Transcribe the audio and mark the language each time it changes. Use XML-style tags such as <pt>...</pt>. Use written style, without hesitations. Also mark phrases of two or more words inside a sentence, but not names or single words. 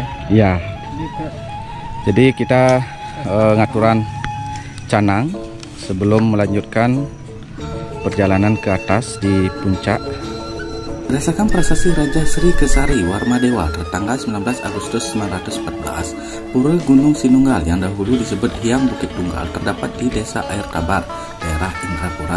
<id>Iya. Jadi kita</id> <ban>ngaturan canang</ban> <id>sebelum melanjutkan perjalanan ke atas di puncak. Berdasarkan prasasti Raja Sri Kesari Warmadewa tertanggal 19 Agustus 1914, Pura Gunung Sinunggal yang dahulu disebut Hyang Bukit Tunggal terdapat di Desa Air Tabar, daerah Indrapura.</id>